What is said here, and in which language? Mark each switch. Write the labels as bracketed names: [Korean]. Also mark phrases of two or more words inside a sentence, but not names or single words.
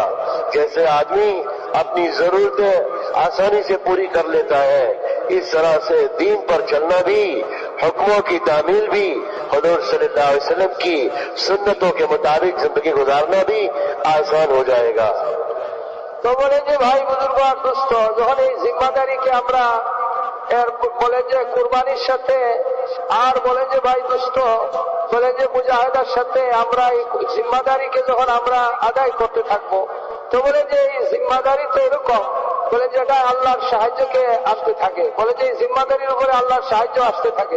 [Urdu] جیسے آدمی اپنی ضرورتیں آسانی سے پوری کر لیتا ہے اس طرح سے دین پر چلنا بھی, حکموں کی تعمیل بھی, حضور [Arabic] صلی اللہ علیہ وسلم [Urdu] کی سنتوں کے مطابق زندگی گزارنا بھی آسان ہو جائے گا. [Bangla] তো বলে যে ভাই বুজুর্গ আর দুস্থ, যখন এই জিম্মাদারিকে আমরা বলে যে কুরবানির সাথে আর বলে যে ভাই দুস্থ বলে যে মুজাহিদার সাথে আমরা এই জিম্মাদারিকে যখন আমরা আদায় করতে থাকবো, তো বলে যে এই জিম্মাদারি তো এরকম বলে যে এটা আল্লাহর সাহায্যকে আসতে থাকে, বলে যে এই জিম্মাদারির উপরে আল্লাহর সাহায্য আসতে থাকে।